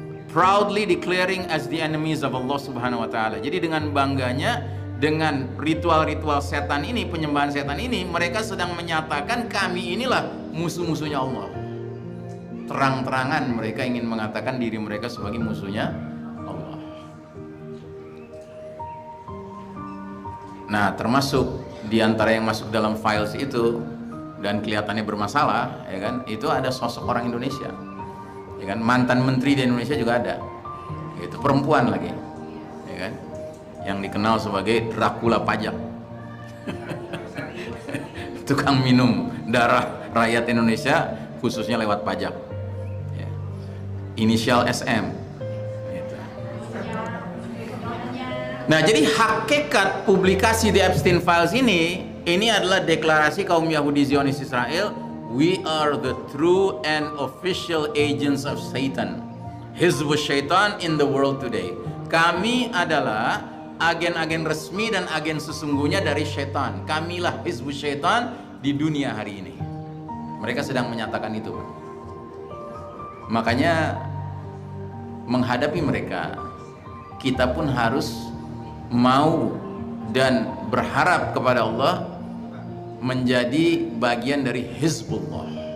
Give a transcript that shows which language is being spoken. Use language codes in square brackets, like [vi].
[en] Proudly declaring as the enemies of Allah [ar] Subhanahu wa taala. [id] Jadi dengan bangganya, dengan ritual-ritual setan ini, penyembahan setan ini, mereka sedang menyatakan kami inilah musuh-musuhnya Allah. Terang-terangan mereka ingin mengatakan diri mereka sebagai musuhnya Allah. Nah, termasuk di antara yang masuk dalam files itu dan kelihatannya bermasalah, ya kan? Itu ada sosok orang Indonesia. Ya kan, mantan menteri di Indonesia juga ada, itu perempuan lagi, ya kan, yang dikenal sebagai Dracula pajak. Tukang minum darah rakyat Indonesia khususnya lewat pajak, ya. Inisial SM gitu. Nah, jadi hakikat publikasi The Epstein Files ini adalah deklarasi kaum Yahudi Zionis Israel. [en] We are the true and official agents of Satan, Hizbus Syaitan in the world today. [id] Kami adalah agen-agen resmi dan agen sesungguhnya dari syaitan. Kamilah Hizbus Syaitan di dunia hari ini. Mereka sedang menyatakan itu. Makanya menghadapi mereka, kita pun harus mau dan berharap kepada Allah menjadi bagian dari Hizbullah.